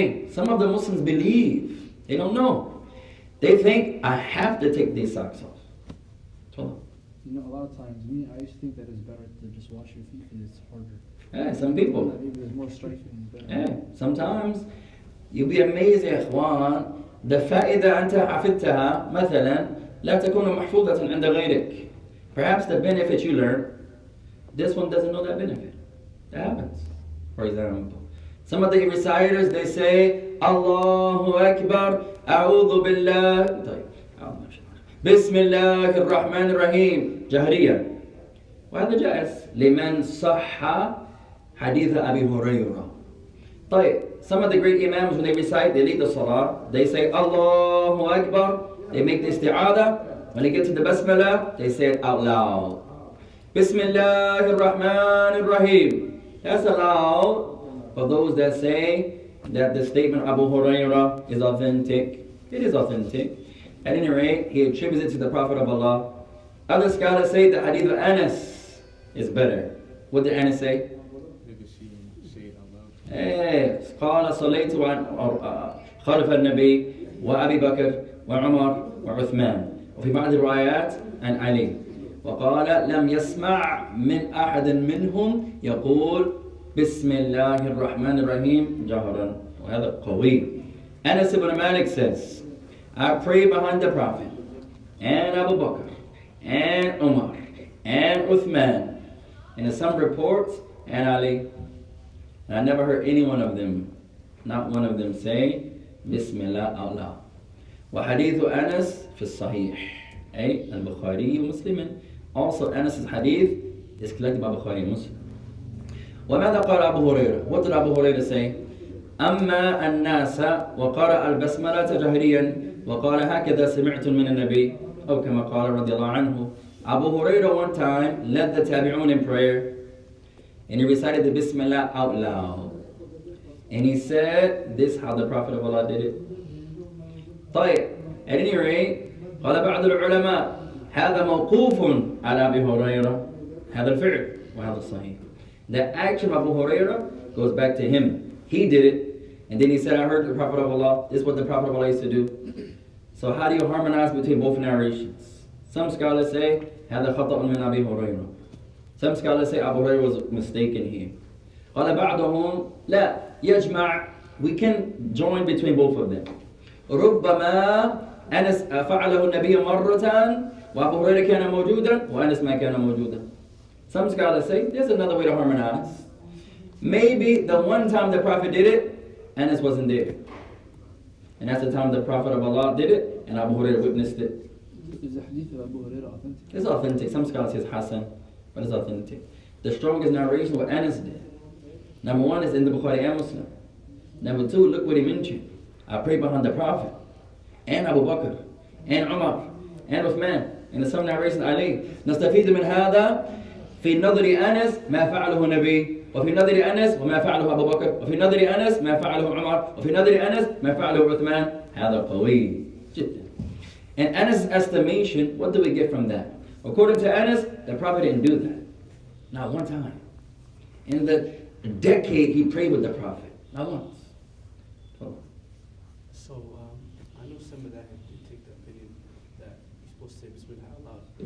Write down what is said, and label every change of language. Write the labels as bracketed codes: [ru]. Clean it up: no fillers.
[en] Some of the Muslims believe, they don't know. They think, I have to take these socks off. So, You know, a lot of times, I used to think that it's better to just wash your feet because it's harder. yeah, some people. Maybe there's more striking. Yeah, sometimes you'll be amazed [ar] يا إخوان. The فائدة أنت حفظتها مثلا لا تكون محفوظة عند غيرك. [en] Perhaps the benefit you learn, this one doesn't know that benefit. That happens. For example, some of the reciters, they say, Allahu Akbar, A'udhu Billah, [ar] بسم الله الرحمن الرحيم جهريا. وهذا جائز لمن صح حديث أبي هريرة. [en] طيب, some of the great Imams, when they recite, they lead the salah, they say Allahu Akbar, they make the isti'adah. When they get to the basmala, they say it out loud. Bismillahir Rahmanir Rahim. That's allowed for those that say that the statement of Abu Hurairah is authentic. It is authentic. At any rate, he attributes it to the Prophet of Allah. Other scholars say the hadith of Anas is better. What did Anas say? Maybe say it out loud. [ar] قال صليت خلف النبي وأبي بكر وعمر وعثمان. وفي بعض الروايات عن علي وقال لم يسمع من أحد منهم يقول بسم الله الرحمن الرحيم جهرا. وهذا قوي. [en] Anas ibn Malik says, I prayed behind the Prophet and Abu Bakr and Umar and Uthman, and in some reports and Ali, and I never heard any one of them, not one of them, say Bismillah out loud. [ar] وحديث أنس في الصحيح أي البخاري ومسلم. [en] Also Anas's hadith is collected by Bukhari and Muslim. [ar] وماذا قال أبو هريرة? [en] What did Abu Hurairah say? [ar] أما الناس وقرأ البسملة جهريا وقال هكذا سمعت من النبي أو كما قال رضي الله عنه. [en] Abu Hurairah one time led the tabi'un in prayer and he recited the Bismillah out loud. And he said, this is how the Prophet of Allah did it. [ar] طيب, [en] at any rate, [ar] قال بعض العلماء هذا موقوف على أبي هريرة هذا الفعل وهذا الصحيح. [en] The action of Abu Hurairah goes back to him. He did it, and then he said, I heard the Prophet of Allah. This is what the Prophet of Allah used to do. So how do you harmonize between both narrations? Some scholars say [ar] هذا خطأ من أبي هريرة. [en] Some scholars say Abu Hurairah was mistaken here. [ar] قال بعضهم لا يجمع. [en] We can join between both of them. [ar] ربما أنس فعله النبي مرة وأبو هريرة كان موجودا وأنس ما كان موجودا. [en] Some scholars say there's another way to harmonize. Maybe the one time the Prophet did it, Anas wasn't there. And that's the time the Prophet of Allah did it, and Abu Hurairah witnessed it. Is the hadith of Abu Hurairah authentic? It's authentic. Some scholars say it's Hassan, but it's authentic. The strongest narration what Anas did. Number one is in the Bukhari and Muslim. Number two, look what he mentioned. I prayed behind the Prophet, and Abu Bakr, and Umar, and Uthman. And in some narrations, Ali. [ar] نستفيد من هذا في نظر أنس ما فعله النبي وفي نظر أنس وما فعله أبو بكر وفي نظر أنس ما فعله عمر وفي نظر أنس ما فعله عثمان. هذا قوي جدا. [en] In Anas' estimation, what do we get from that? According to Anas, the Prophet didn't do that. Not one time. In the decade he prayed with the Prophet. Not once. So, I know some of that they take the opinion that you're supposed to say Bismillah aloud.